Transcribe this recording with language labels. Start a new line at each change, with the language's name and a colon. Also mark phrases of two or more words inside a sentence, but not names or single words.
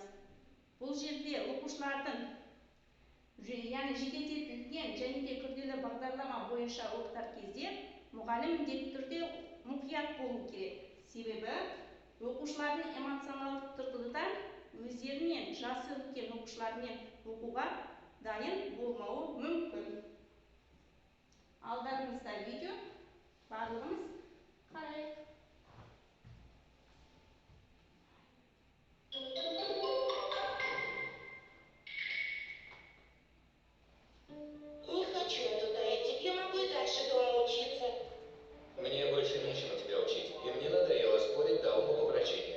Kazakh: Бұл жерде оқушылардың жеделдетілген және де күрделі бағдарлама бойынша оқытар кезде мұғалім міндетті түрде мұқият болу керек. Себебі оқушылардың эмоционалдық тұрғыдан өздерінен жасы үлкен оқушылармен оқуға дайын болмауы мүмкін. Алдарыңызда видео, барлығымыз қарайық.
Russian: Не хочу я туда идти, я могу и дальше дома учиться. Мне больше нечего тебя учить, и мне надоело спорить до умопомрачения.